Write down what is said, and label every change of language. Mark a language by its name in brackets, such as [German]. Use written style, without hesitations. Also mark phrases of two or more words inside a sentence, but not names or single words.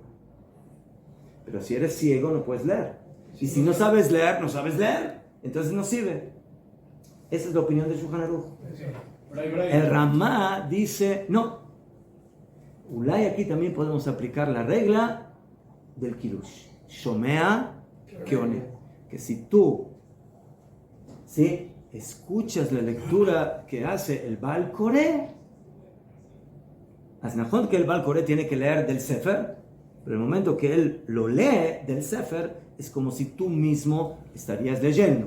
[Spanish] Pero si eres ciego, no puedes leer. Y si no sabes leer, no sabes leer. Entonces no sirve. Esa es la opinión de Shulchan Aruch. El Ramá dice, no. Ulay, aquí también podemos aplicar la regla del Kiddush. [Hebrew] שומע כעונה. [Spanish] Que si tú escuchas la lectura que hace el [Hebrew] בעל קורא, [Spanish] Aznajón que el [Hebrew] בעל קורא [Spanish] tiene que leer del Sefer, pero el momento que él lo lee del Sefer, es como si tú mismo estarías leyendo.